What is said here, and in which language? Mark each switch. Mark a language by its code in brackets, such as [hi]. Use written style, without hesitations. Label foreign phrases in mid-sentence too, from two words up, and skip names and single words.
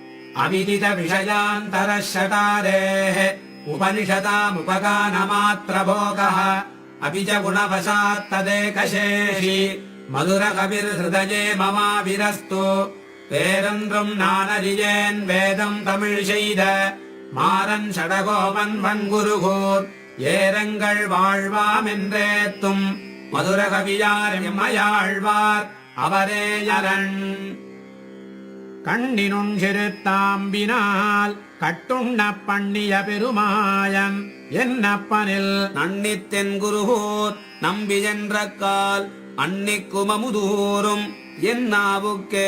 [sa] अविदित विषयान्तरशतारेः उपनिषदामुपगानमात्रभोगः अपि च गुणवशात् तदेकशेषि मधुरकविर्हृदये ममाविरस्तु [ta] பேரன்றும் நானறியேன் வேதம் தமிழ் செய்த மாறன் சடகோபன் வன்குருகூர் ஏரங்கள் வாழ்வாம் என்றேத்தும் மதுரகவியார் எம்மையாழ்வார் அவரே யரண். கண்ணினும் சிறுத்தாம்பினால் கட்டுண்ண பண்ணிய பெருமாயன் என்னப்பனில் நன்னித்தென் குருகூர் நம்பி என்ற கால் அன்னிக்குமமுதூரும் என்னாவுக்கே.